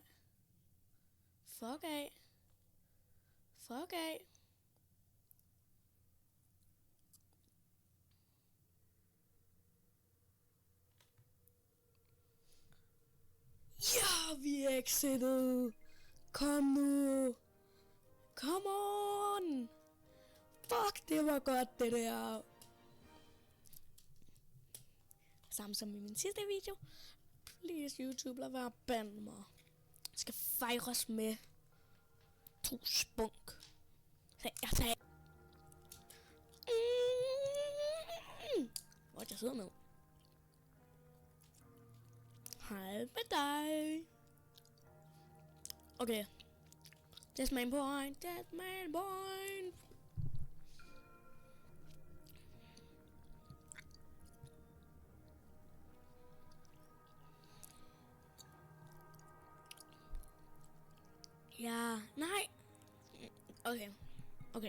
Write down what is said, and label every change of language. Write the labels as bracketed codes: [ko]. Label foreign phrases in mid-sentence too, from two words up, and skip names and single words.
[da] Fuck af. Ja, vi er exited. Kom nu. [en] Come on. [da] Fuck, det var godt, det der. Samme som i min sidste video. Please, YouTube, lad være at bande mig. Jeg skal fejres med 2 spunk. Jeg sagde... Hvor jeg sidder ned. Hej med dig. [en] Okay. That's my point. [da] Ja, nej. Okay.